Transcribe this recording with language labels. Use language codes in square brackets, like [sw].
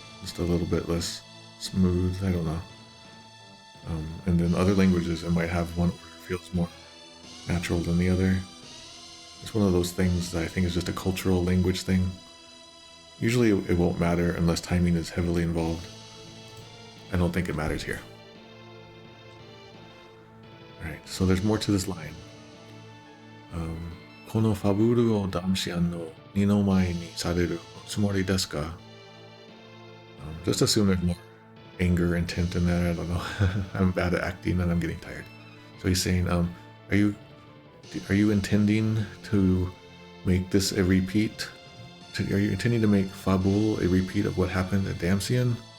[en] Just a little bit less smooth, I don't know. And then other languages, it might have one order feels more natural than the other. It's one of those things that I think is just a cultural language thing. Usually it won't matter unless timing is heavily involved. I don't think it matters here. Alright, so there's more to this line. [ja] このファブルをダムシアンの二の前にされるつもりですか? [en] Just assume there's more anger, intent in that. I don't know. I'm bad at acting and I'm getting tired. So he's saying, are you intending to make this a repeat? Are you intending to make Fabul a repeat of what happened at Damsian?